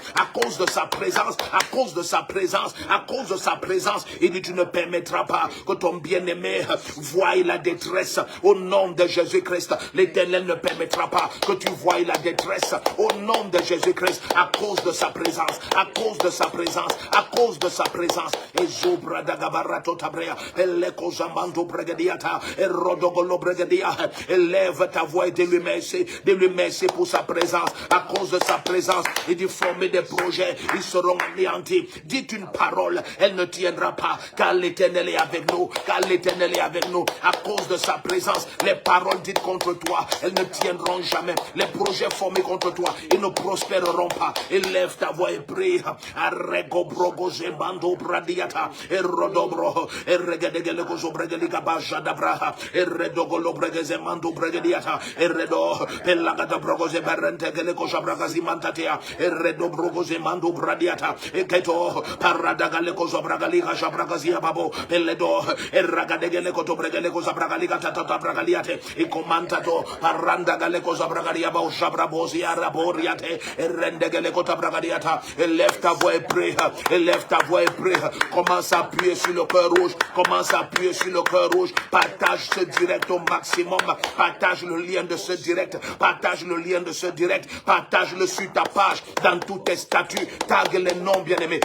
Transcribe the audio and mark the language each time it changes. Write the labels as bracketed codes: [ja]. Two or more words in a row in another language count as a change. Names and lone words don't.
[fr] À cause de sa présence. À cause de sa présence. À cause de sa présence. Il dit, tu ne permettras pas que ton bien-aimé voie la détresse. Au nom de Jésus-Christ, l'Éternel ne permettra pas que tu voies la détresse. Au nom de Jésus-Christ, à cause de sa présence. À cause de sa présence. À cause de sa présence. Et Zobra Dagabarato Tabrea. Eleko Zamando Bregadiata. Et Rodogolo Bregadia. Élève ta voix et dis-lui merci. Dis-lui merci pour sa présence. À cause de sa présence, il dit former des projets. Ils seront anéantis. Dites une parole, elle ne tiendra pas. Car l'Éternel est avec nous. Car l'Éternel est avec nous. À cause de sa présence, les paroles dites contre toi, elles ne tiendront jamais. Les projets formés contre toi, ils ne prospéreront pas. Élève ta voix et prie. Arrego brogo zembando bradiata. Et rodobro. Et regedegele gozo bregeliga bajadabra. Et redogolo bregezemando bregediata. Et redo. Et lagada brogo zeberente gele goza bragazimantatea. Et redo brogo zemando bradiata. Et keto. Paradagale gozo bragaliga jabragazia babo. Et ledo. Et ragadegele koto bregele goza bragaliga tata bragaliate. Et commentato. Paranda gale goza bragalia bao jabrabozi araboriate. Et rendegele kota bragadiata. Élève ta voix et prie. Élève ta voix et prie. Commence à appuyer sur le cœur rouge. Commence à appuyer sur le cœur rouge. Partage ce direct au maximum. Partage le lien de ce direct. Partage le lien de ce direct. Partage-le sur ta page. Dans tous tes statuts. Tag les noms bien-aimés.